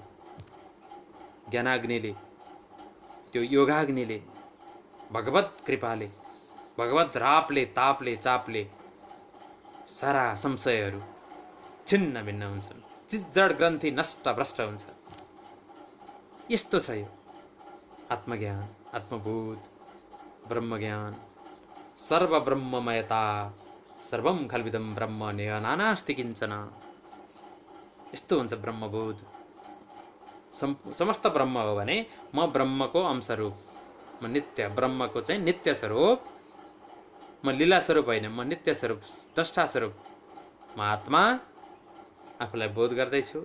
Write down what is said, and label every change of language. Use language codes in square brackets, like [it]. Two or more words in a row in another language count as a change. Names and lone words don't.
[ne] ज्ञानाग्निले, त्यो योगाग्निले, भगवत कृपाले, भगवत रापले, तापले, चापले सारा संशयहरू छिन्न भिन्न हुन्छन्। चिज्जड ग्रन्थि नष्ट भ्रष्ट हुन्छ। यस्तो छ यो आत्मज्ञान, आत्मबोध, ब्रह्मज्ञान, सर्वब्रह्ममयता, [sa] सर्वं खल्विदं ब्रह्म नानास्ति किञ्चन। [ne] यस्तो हुन्छ ब्रह्मबोध। समस्त ब्रह्म हो भने म ब्रह्मको अंशरूप, म नित्य ब्रह्मको चाहिँ नित्य स्वरूप, म लीला स्वरूप होइन, म नित्य स्वरूप, द्रष्टा स्वरूप, म आत्मा आफूलाई बोध गर्दैछु।